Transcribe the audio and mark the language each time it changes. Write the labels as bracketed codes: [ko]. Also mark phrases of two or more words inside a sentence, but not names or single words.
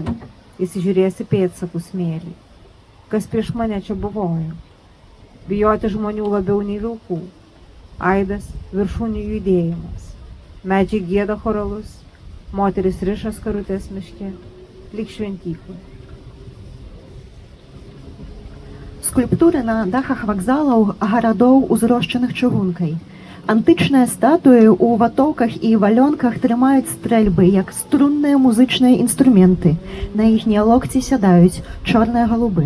[lt] Įsižiūrėsi pėdsakų smėlį. Kas prieš mane čia buvojo. Bijoti žmonių labiau nei vilkų. Aidas viršūnių judėjimas. Medžiai gieda choralus. Moteris riša skarutes miške lik šventykloje. [be] Скульптуры на дахах вакзалаў гарадоў узрошчаных чыгункай. Антычныя статуі ў ватоўках і валёнках трымаюць стрэльбы, як струнныя музычныя інструменты. На іхнія локці сядаюць чорныя галубы.